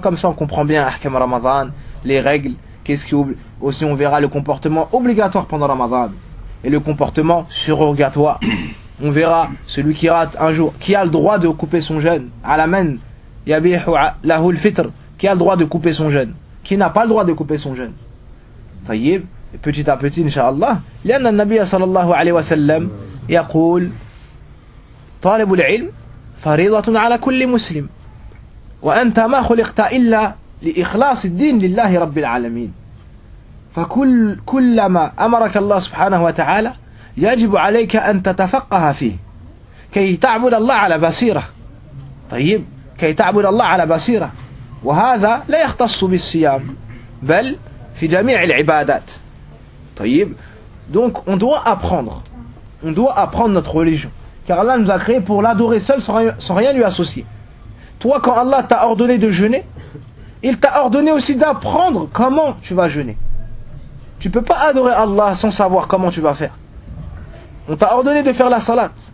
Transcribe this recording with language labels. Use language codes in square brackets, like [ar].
[fr] Comme ça, on comprend bien Ahkam Ramadan, les règles. Aussi, on verra le comportement obligatoire pendant Ramadan et le comportement surrogatoire. On verra celui qui rate un jour, qui a le droit de couper son jeûne. [ar] Alamen yabihu lahu al-fitr. [fr] Qui a le droit de couper son jeûne? Qui n'a pas le droit de couper son jeûne? Tayyib, petit à petit, inshallah. [ar] Lianna al-Nabi sallallahu alayhi wa sallam yaqul talibu al-ilm faridatun ala kulli muslim wa anta ma khuliqta illa لإخلاص الدين لله رب العالمين فكلما أمرك الله سبحانه وتعالى يجب عليك أن تتفقه فيه كي تعبد الله على بصيرة. طيب كي تعبد الله على بصيرة. وهذا لا يختص بالصيام بل في جميع العبادات. [fr] طيب donc on doit apprendre notre religion Car Allah nous a créé pour l'adorer seul sans rien lui associer. Toi, quand Allah t'a ordonné de jeûner, il t'a ordonné aussi d'apprendre comment tu vas jeûner. Tu ne peux pas adorer Allah sans savoir comment tu vas faire. On t'a ordonné de faire la salat.